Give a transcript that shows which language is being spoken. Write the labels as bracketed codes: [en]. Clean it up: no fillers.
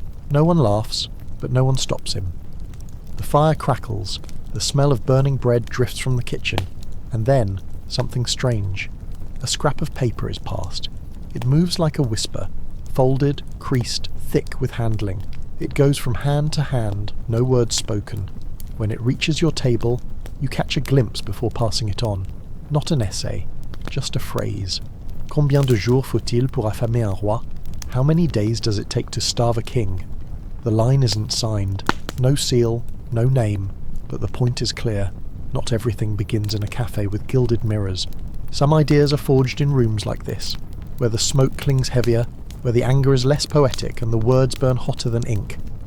[en] No one laughs, but no one stops him. The fire crackles, the smell of burning bread drifts from the kitchen, and then something strange. A scrap of paper is passed. It moves like a whisper, folded, creased, thick with handling. It goes from hand to hand, no words spoken. When it reaches your table, you catch a glimpse before passing it on. Not an essay, just a phrase. [fr] Combien de jours faut-il pour affamer un roi? [en] How many days does it take to starve a king? The line isn't signed, no seal, no name, but the point is clear. Not everything begins in a cafe with gilded mirrors. Some ideas are forged in rooms like this, where the smoke clings heavier, where the anger is less poetic and the words burn hotter than ink.